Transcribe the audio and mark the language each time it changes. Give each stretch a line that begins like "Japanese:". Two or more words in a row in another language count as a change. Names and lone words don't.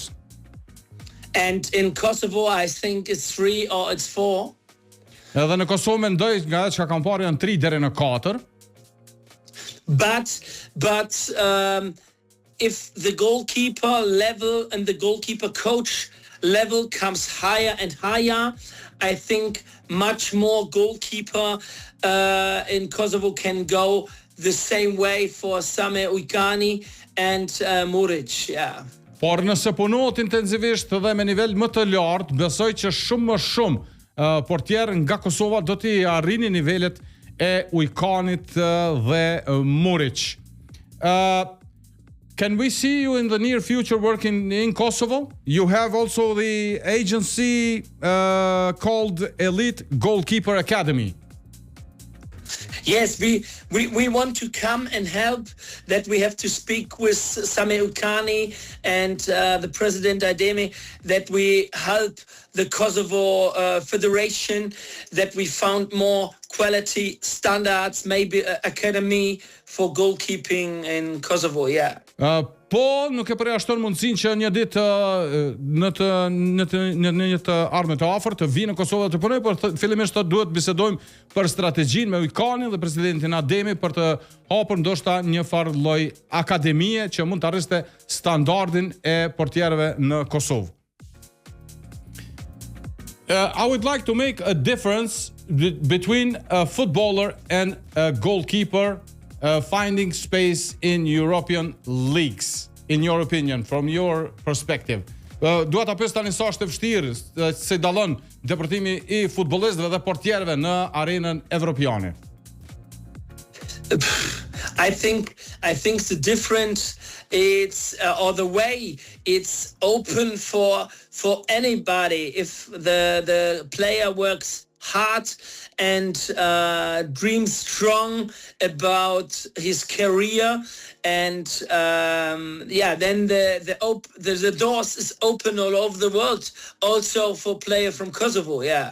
English: And in Kosovo, I think it's 3 or it's 4.
Albanian: Edhe në Kosovë mendoj nga ato që kam parë janë 3 deri në 4.
English: But if the goalkeeper level and the goalkeeper coach level comes higher and higher, I think much more goalkeeper in Kosovo can go the same way for Same Ujkani and Muric, yeah.
Albanian: Por nëse punohet intensivisht dhe me nivel më të lartë, besoj që shumë më shumë portier nga Kosova do t'i arrini nivelet e Ujkanit dhe Muric.
English: Can we see you in the near future working in Kosovo? You have also the agency called Elite Goalkeeper Academy. Yes, we want to come and help. That we have to speak with Same Ujkani and the President Ademi, that we help the Kosovo Federation, that we found more quality standards, maybe academy for goalkeeping in Kosovo, yeah.
Albanian: Po, nuk e përjashton mundësinë që një ditë në një të ardhme të afërt të vinë në Kosovë dhe të punojë, por fillimisht duhet bisedojmë për strategjinë me Ujkanin dhe presidentin Ademi për të hapur ndoshta një farë lloj akademie që mund të arriste standardin e portierëve në Kosovë.
English: I would like to make a difference between a footballer and a goalkeeper finding space in European leagues, in your opinion, from your perspective.
Albanian: Dua ta pyes tani sa është e vështirë se dallon ndërprtimi I futbollistëve dhe portierëve në arenën evropiane.
English: I think the difference it's or the way it's open for anybody if the player works hard and dreams strong about his career, and then the doors is open all over the world, also for player from Kosovo, yeah.